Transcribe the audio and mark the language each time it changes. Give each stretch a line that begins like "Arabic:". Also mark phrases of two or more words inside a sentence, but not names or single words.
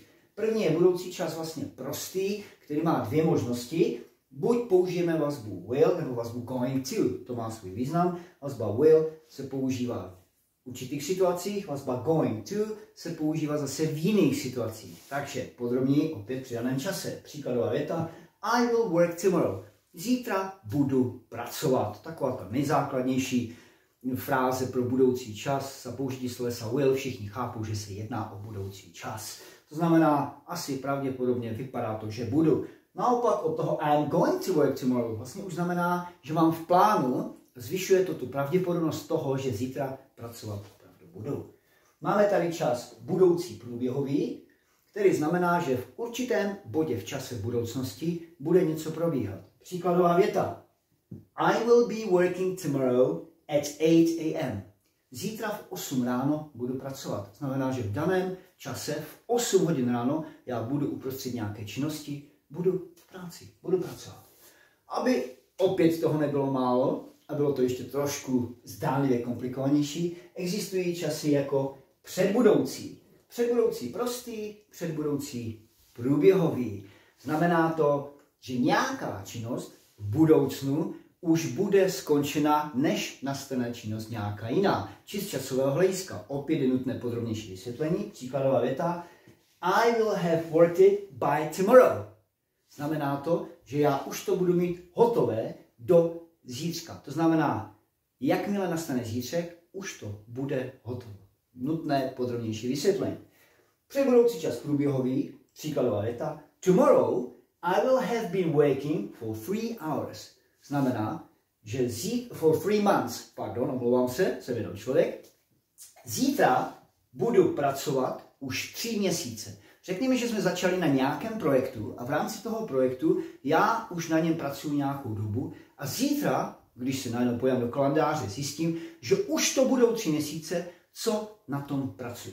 Czech: První je budoucí čas vlastně prostý, který má dvě možnosti. Buď použijeme vazbu will nebo vazbu
English: going to.
Czech: To má svůj význam. Vazba will se používá v určitých situacích, vazba
English: going to
Czech: se používá zase v jiných situacích. Takže podrobněji opět při daném čase. Příkladová věta.
English: I will work tomorrow.
Czech: Zítra budu pracovat. Taková ta nejzákladnější fráze pro budoucí čas. Za použití slovesa will všichni chápou, že se jedná o budoucí čas. To znamená, asi pravděpodobně vypadá to, že budu. Naopak od toho
English: I am going to work tomorrow
Czech: vlastně už znamená, že mám v plánu, zvyšuje to tu pravděpodobnost toho, že zítra pracovat opravdu budu. Máme tady čas budoucí průběhový, který znamená, že v určitém bodě v čase v budoucnosti bude něco probíhat. Příkladová věta.
English: I will be working tomorrow at 8 a.m.
Czech: Zítra v 8 ráno budu pracovat. Znamená, že v daném čase v 8 hodin ráno já budu uprostřed nějaké činnosti, budu v práci, budu pracovat. Aby opět toho nebylo málo a bylo to ještě trošku zdánlivě komplikovanější, existují časy jako předbudoucí. Předbudoucí prostý, předbudoucí průběhový. Znamená to, že nějaká činnost v budoucnu už bude skončena, než nastane činnost nějaká jiná. Či z časového hlediska. Opět je nutné podrobnější vysvětlení. Příkladová věta.
English: I will have worked it by tomorrow.
Czech: Znamená to, že já už to budu mít hotové do zítřka. To znamená, jakmile nastane zítřek, už to bude hotovo. Nutné podrobnější vysvětlení. Předbudoucí čas průběhový. Příkladová věta.
English: Tomorrow I will have been working for 3 hours.
Czech: Znamená, že
English: for 3 months,
Czech: omlouvám se, jsem jenom člověk, zítra budu pracovat už 3 měsíce. Řekněme, že jsme začali na nějakém projektu a v rámci toho projektu já už na něm pracuji nějakou dobu a zítra, když se najednou pojďám do kalendáře, zjistím, že už to budou 3 měsíce, co na tom pracuji.